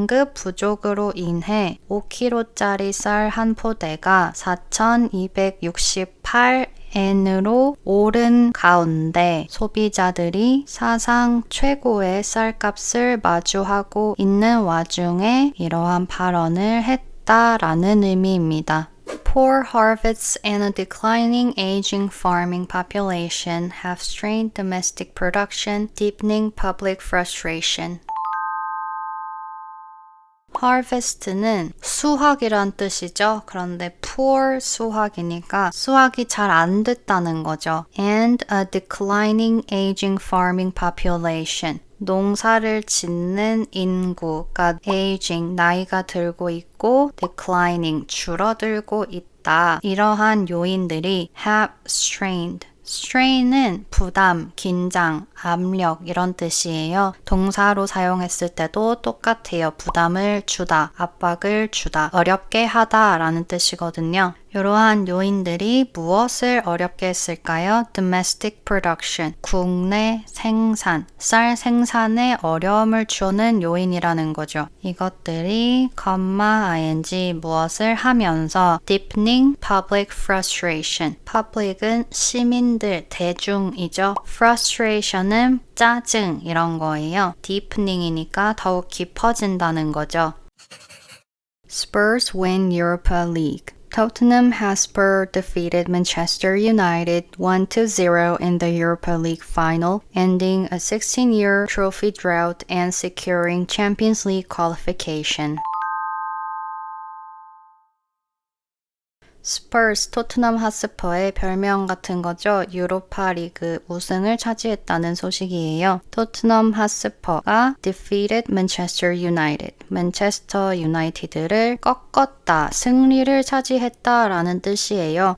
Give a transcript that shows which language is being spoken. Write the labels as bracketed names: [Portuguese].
[Korean] 공급 부족으로 인해 5kg짜리 쌀 한 포대가 4,268엔으로 오른 가운데 소비자들이 사상 최고의 쌀값을 마주하고 있는 와중에 이러한 발언을 했다라는 의미입니다. [English] Poor harvests and a declining aging farming population have strained domestic production, deepening public frustration. [Korean] harvest는 수확이란 뜻이죠. 그런데 poor 수확이니까 수확이 잘 안 됐다는 거죠. [English] And a declining aging farming population. [Korean] 농사를 짓는 인구가 aging, 나이가 들고 있고 declining, 줄어들고 있다. 이러한 요인들이 [English] have strained. [Korean] strain은 부담, 긴장, 압력 이런 뜻이에요. 동사로 사용했을 때도 똑같아요. 부담을 주다, 압박을 주다, 어렵게 하다 라는 뜻이거든요. 이러한 요인들이 무엇을 어렵게 했을까요? [English] Domestic production, [Korean] 국내 생산, 쌀 생산에 어려움을 주는 요인이라는 거죠. 이것들이, ing 무엇을 하면서 [English] deepening public frustration. [Korean] public은 시민들, 대중이죠. frustration은 짜증 이런 거예요. deepening이니까 더욱 깊어진다는 거죠. [English] Spurs win Europa League. Tottenham Hotspur defeated Manchester United 1-0 in the Europa League final, ending a 16-year trophy drought and securing Champions League qualification. [Korean] 스퍼스, 토트넘 핫스퍼의 별명 같은 거죠. 유로파 리그 우승을 차지했다는 소식이에요. 토트넘 핫스퍼가 [English] defeated Manchester United, [Korean] 맨체스터 유나이티드를 꺾었다, 승리를 차지했다라는 뜻이에요.